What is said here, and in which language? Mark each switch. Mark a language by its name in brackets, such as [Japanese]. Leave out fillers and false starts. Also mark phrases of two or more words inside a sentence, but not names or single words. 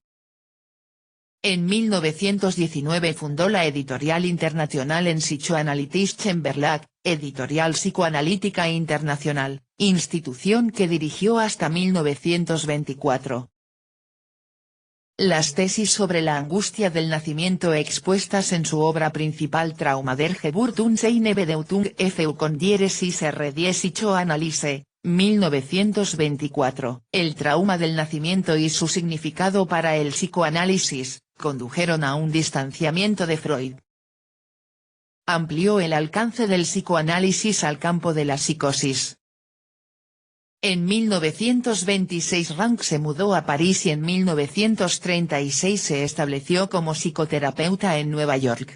[Spanish] En 1919 fundó la Editorial Internacional en Psychoanalytische Verlag, Editorial Psicoanalítica Internacional, institución que dirigió hasta 1924. Las tesis sobre la angustia del nacimiento expuestas en su obra principal Trauma der Geburt und seine Bedeutung von der Psychoanalyse, 1924, El trauma del nacimiento y su significado para el psicoanálisis, condujeron a un distanciamiento de Freud. Amplió el alcance del psicoanálisis al campo de la psicosis. En 1926 Rank se mudó a París y en 1936 se estableció como psicoterapeuta en Nueva York.